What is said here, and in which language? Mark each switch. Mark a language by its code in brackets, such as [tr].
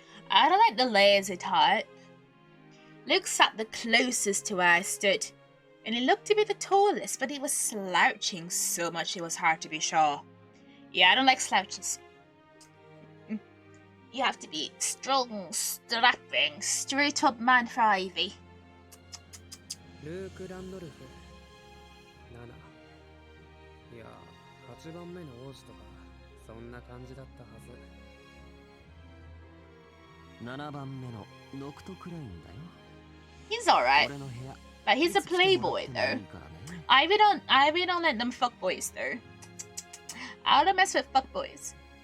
[en] I don't like the lazy type. Luke sat the closest to where I stood, and he looked to be the tallest, but he was slouching so much it was hard to be sure. Yeah, I don't like slouches. You have to be strong, strapping, straight up man for Ivy. [ja] ルーク・ランドルフ7いや8番目の王子とかそんな感じだったはず。 7番目のノクトクラインだよ。 [en] He's alright, [ja] 俺の部屋 [en] but he's a playboy though. Ivy don't let them fuck boys though. I don't mess with fuck boys.